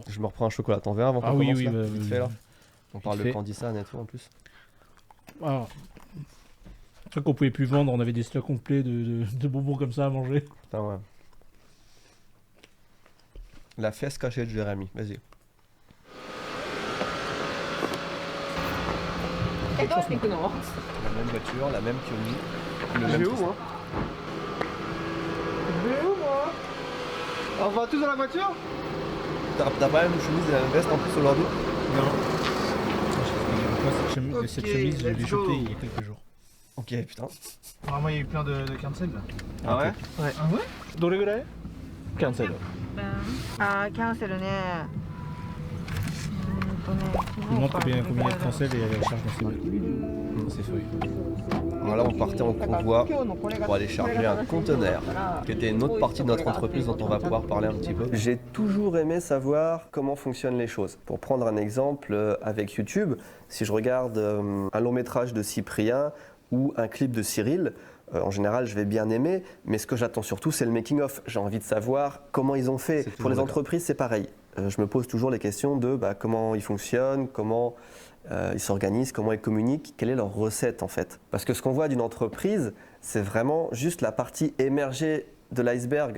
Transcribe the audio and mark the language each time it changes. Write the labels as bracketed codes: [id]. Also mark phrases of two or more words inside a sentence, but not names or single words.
[fr] Je me reprends un chocolat. T'en veux un avant qu'on Ah oui, commence oui, là bah, vite fait là. On vite parle de fait. Candysan et tout en plus. Alors, c'est vrai qu'on pouvait plus vendre, on avait des stocks complets de bonbons comme ça à manger. Putain, ouais. La fesse cachée de Jérémy. Vas-y. [ja] え、どうやって行くの？ [fr] La même voiture, la même pionnier. Le Je même vais où tristan. moi? Je vais où moi? On va tous dans la voiture? T'as pas la même chemise et la même veste en plus aujourd'hui? Non. Cette Ok, chemise, je l'ai [en] let's [fr] chopée [en] go. [fr] il y a quelques jours. Ok, putain. Vraiment, il y a eu plein de cancel là. Ah ouais? Ah ouais? [ja] どれぐらい Cancel. あー、キャンセルね。 [fr] Il montre combien il y a de cancel et elle charge dans ses feuilles. Voilà, on partait en convoi pour aller charger un conteneur, qui était une autre partie de notre entreprise dont on va pouvoir parler un petit peu. J'ai toujours aimé savoir comment fonctionnent les choses. Pour prendre un exemple avec YouTube, si je regarde un long métrage de Cyprien ou un clip de Cyril, en général, je vais bien aimer, mais ce que j'attends surtout, c'est le making-of. J'ai envie de savoir comment ils ont fait. Pour les entreprises, c'est pareil. Je me pose toujours les questions de comment ils fonctionnent, comment ils s'organisent, comment ils communiquent, quelle est leur recette en fait. Parce que ce qu'on voit d'une entreprise, c'est vraiment juste la partie émergée de l'iceberg.